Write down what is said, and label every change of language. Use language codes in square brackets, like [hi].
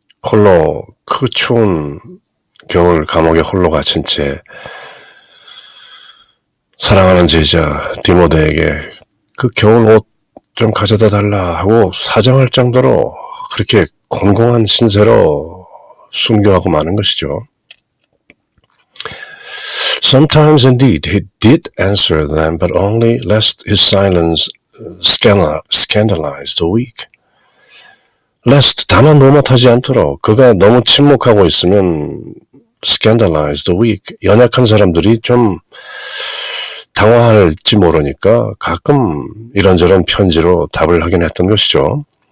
[ko] 홀로 그 추운 겨울 감옥에 홀로 갇힌 채 사랑하는 제자 디모데에게 그 겨울 옷 좀 가져다 달라 하고 사정할 정도로 그렇게 공공한 신세로 순교하고 마는 것이죠. [en] Sometimes indeed he did answer them, but only lest his silence scandalize the weak. [ko] lest 다만 노못하지 않도록 그가 너무 침묵하고 있으면 [en] scandalize the weak. [ko] 연약한 사람들이 좀 당황할지 모르니까 가끔 이런저런 편지로 답을 하긴 했던 것이죠.